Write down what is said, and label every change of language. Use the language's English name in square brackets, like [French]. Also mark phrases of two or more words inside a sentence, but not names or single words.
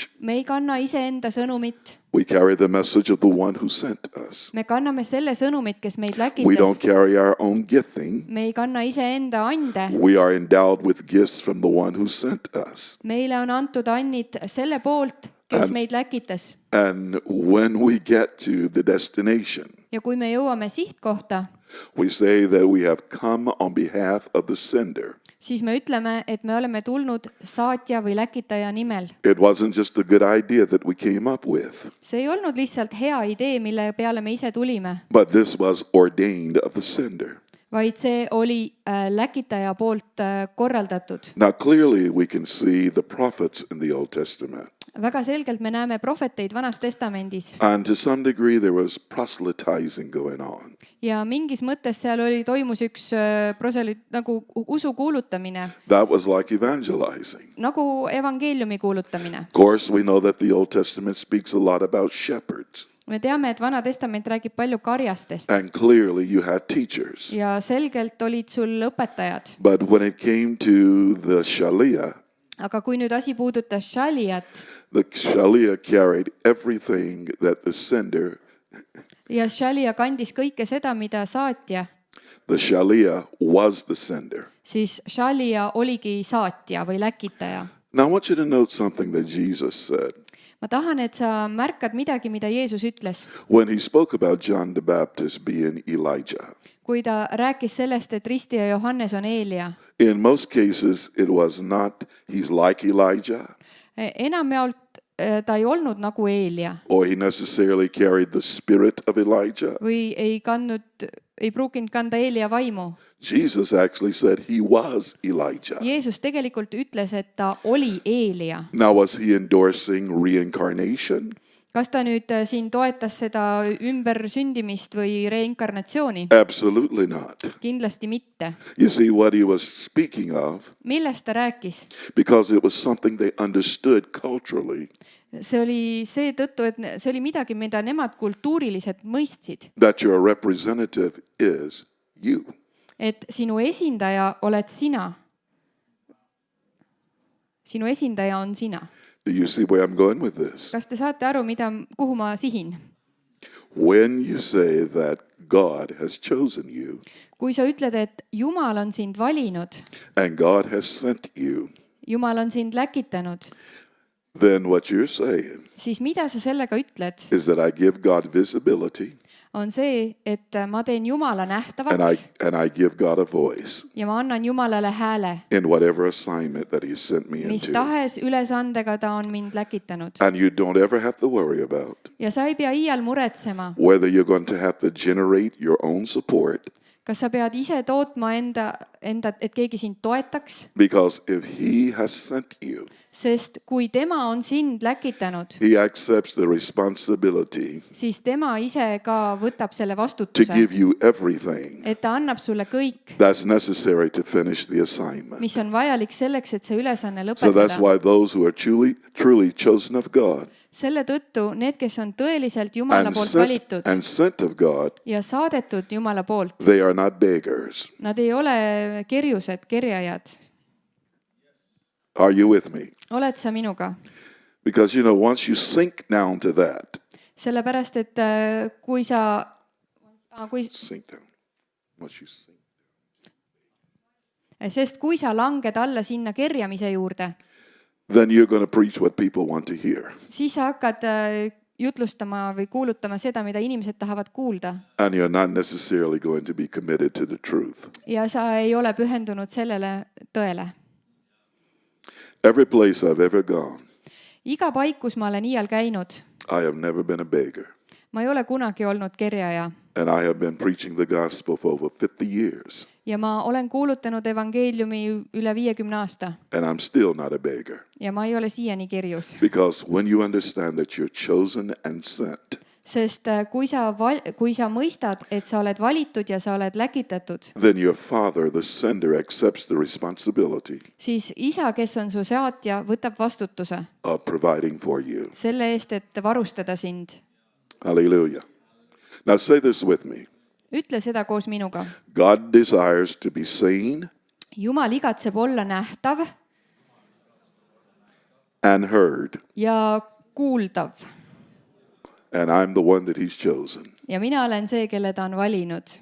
[Estonian] Me ei kanna iseenda sõnumit, [English] We carry the message of the one who sent us. [Estonian] me kanname selle sõnumit, kes meid [English] We don't [Estonian] läkitas. [English] carry our own gifting. [Estonian] Me ei kanna iseenda ande. [English] We are endowed with gifts from the one who sent us. [Estonian] Meile on antud annid selle poolt, kes meid läkitas. [English] And when we get to the destination, [Estonian] Ja kui me jõuame sihtkohta, [English] we say that we have come on behalf of the sender. [Estonian] siis me ütleme, et me oleme tulnud saatja või läkitaja nimel. [English] It wasn't just a good idea that we came up with, [Estonian] See ei olnud lihtsalt hea idee, mille peale me ise tulime, [English] but this was ordained of the sender. [Estonian] vaid see oli läkitaja poolt korraldatud. [English] Now, clearly, we can see the prophets in the Old Testament. [Estonian] Väga selgelt me näeme prohveteid Vanas Testamendis [English] And to some degree, there was proselytizing going on. [Estonian] ja mingis mõttes seal toimus üks nagu usu kuulutamine, [English] That was like evangelizing. [Estonian] nagu evangeeliumi kuulutamine. [English] Of course, we know that the Old Testament speaks a lot about shepherds. [Estonian] Me teame, et Vana Testament räägib palju karjastest [English] And clearly, you had teachers. [Estonian] ja selgelt olid sul õpetajad. [English] But when it came to the Shalia, [Estonian] Aga kui nüüd asi puudutas šaliat [English] the Shalia carried everything that the sender, [Estonian] ja šalia kandis kõike seda, mida saatja, [English] the Shalia was the sender. [Estonian] siis šalia oligi saatja või läkitaja. [English] Now, I want you to note something that Jesus said. [Estonian] Ma tahan, et sa märkad midagi, mida Jeesus ütles, [English] When he spoke about John the Baptist being Elijah, [Estonian] kui ta rääkis sellest, et ristija Johannes on Eelia. [English] in most cases, it was not, he's like Elijah, [Estonian] Enamjaolt ta ei olnud nagu Eelia [English] or he necessarily carried the spirit of Elijah. [Estonian] või ei pruukinud kanda Eelia vaimu. [English] Jesus actually said he was Elijah. [Estonian] Jeesus tegelikult ütles, et ta oli Eelia. [English] Now, was he endorsing reincarnation? [Estonian] Kas ta nüüd siin toetas seda ümbersündimist või reinkarnatsiooni? [English] Absolutely not. [Estonian] Kindlasti mitte. [English] You see what he was speaking of, [Estonian] Millest ta rääkis? [English] because it was something they understood culturally, [Estonian] See oli seetõttu, et see oli midagi, mida nemad kultuuriliselt mõistsid. [English] that your representative is you. [Estonian] Et sinu esindaja oled sina. Sinu esindaja on sina. [English] Do you see where I'm going with this? [Estonian] Kas te saate aru, kuhu ma sihin? [English] When you say that God has chosen you [Estonian] Kui sa ütled, et Jumal on sind valinud, [English] and God has sent you, [Estonian] Jumal on sind läkitanud, [English] then what you're saying [Estonian] siis mida sa sellega ütled, [English] is that I give God visibility [Estonian] on see, et ma teen Jumala [English] and [Estonian] nähtavaks [English] I give God a voice [Estonian] ja ma annan Jumalale hääle, [English] in whatever assignment that he sent me [Estonian] mis [English] into. [Estonian] tahes ülesandega ta on mind läkitanud. [English] And you don't ever have to worry about [Estonian] Ja sa ei pea iial muretsema, [English] whether you're going to have to generate your own support [Estonian] kas sa pead ise tootma enda, et keegi sind toetaks? [English] Because if he has sent you, [Estonian] Sest kui tema on sind läkitanud, [English] he accepts the responsibility [Estonian] siis tema ise ka võtab selle [English] to [Estonian] vastutuse, [English] give you everything [Estonian] et ta annab sulle kõik, [English] that's necessary to finish the assignment. [Estonian] mis on vajalik selleks, et see ülesanne [English] So that's [Estonian] lõpetada. [English] why those who are truly chosen of God [Estonian] Selle tõttu need, kes on tõeliselt Jumala poolt valitud [English] and sent of God, [Estonian] ja saadetud Jumala poolt, [English] they are not beggars. [Estonian] nad ei ole kerjused, kerjajad. [English] Are you with me? [Estonian] Oled sa minuga? [English] Because, you know, once you sink down to that, [Estonian] Sellepärast, et kui sa, [English] sink down. Once you sink. [Estonian] sest kui sa langed alla sinna kerjamise juurde, [English] Then you're going to preach what people want to hear. [Estonian] siis sa hakkad jutlustama või kuulutama seda, mida inimesed tahavad kuulda. [English] And you're not necessarily going to be committed to the truth. [Estonian] Ja sa ei ole pühendunud sellele tõele. [English] Every place I've ever gone, [Estonian] Iga paik, kus ma olen iial käinud, [English] I have never been a beggar. [Estonian] ma ei ole kunagi olnud kerjaja. [English] And I have been preaching the gospel for over 50 years. [Estonian] Ja ma olen kuulutanud evangeeliumi üle 50 aasta. [English] And I'm still not a beggar. [Estonian] Ja ma ei ole siiani kerjus. [English] Because when you understand that you're chosen and sent, [Estonian] Sest kui sa mõistad, et sa oled valitud ja sa oled läkitatud, [English] then your father, the sender, accepts the responsibility [Estonian] siis isa, kes on su saatja, võtab vastutuse [English] of providing for you. [Estonian] selle eest, et varustada sind. [English] Hallelujah. Now say this with me. [Estonian] Ütle seda koos minuga. [English] God desires to be seen [Estonian] Jumal igatseb olla nähtav [English] and heard. [Estonian] ja kuuldav. [English] And I'm the one that he's chosen. [Estonian] Ja mina olen see, kelle ta on valinud.